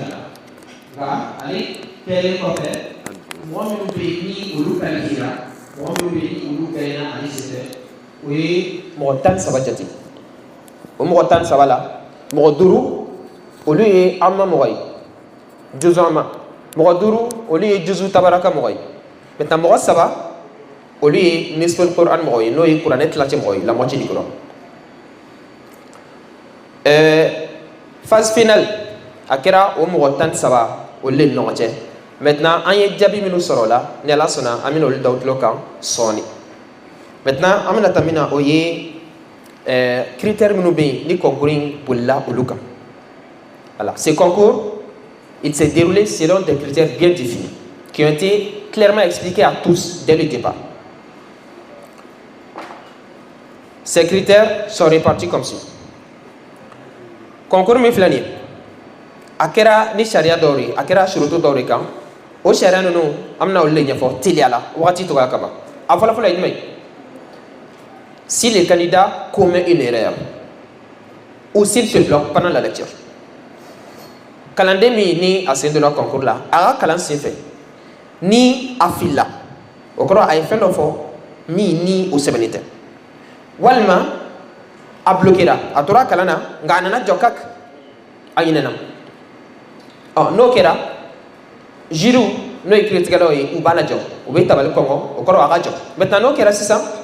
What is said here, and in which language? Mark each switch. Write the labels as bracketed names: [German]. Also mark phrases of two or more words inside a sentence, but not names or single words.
[Bambara] la nka ale kɛlen kɔfɛ mɔgɔ minnu bɛ yen ni olu qualifiera mɔgɔ minnu bɛ yen ni olu gagné na ale sen fɛ o ye mɔgɔ 13 jate o mɔgɔ 13 la mɔgɔ 5 olu ye amma mɔgɔ ye Juzo amma mɔgɔ 5 olu ye Juzo Tabaraka mɔgɔ ye maintenant mɔgɔ 3 olu ye [Arabic] نصف القرآن [Bambara] mɔgɔ ye n'o ye kuranɛ tilancɛ mɔgɔ ye [French] la moitié du Coran phase finale [Bambara] a kɛra o mɔgɔ 13 olu de ni ɲɔgɔn cɛ maintenant an ye jaabi minnu sɔrɔ o la ni ala sɔnna an bɛna olu da u tulo kan sɔɔni maintenant an bɛna taa min na o ye critères minnu bɛ yen ni concours in bolila olu kan [French] voilà ce concours il s'est déroulé selon des critères bien définis qui ont été clairement expliqués à tous dès le départ. Ces critères sont répartis comme suit. [Bambara] Concours min filɛ nin ye a kɛra ni sariya dɔw ye a kɛra surutu dɔw de kan o sariya ninnu an bɛna olu de ɲɛfɔ teliya la wagati tɔgɔya kama a fɔlɔfɔlɔ ye jumɛn ye [French] si le candidat commet une erreur ou s'il se bloque pendant la lecture kalanden [Bambara] min ni a sen donna concours la a ka kalan sen fɛ ni a filila o kɔrɔ a ye fɛn dɔ fɔ min ni o sɛbɛnnen tɛ walima a bloquera a tora kalan na nka a nana jɔ kak a ɲinɛna n'o kɛra jury n'o ye kiiritigɛlaw ye u b'a lajɔ u bɛ tabali kɔngɔ o kɔrɔ a ka jɔ maintenant n'o kɛra sisan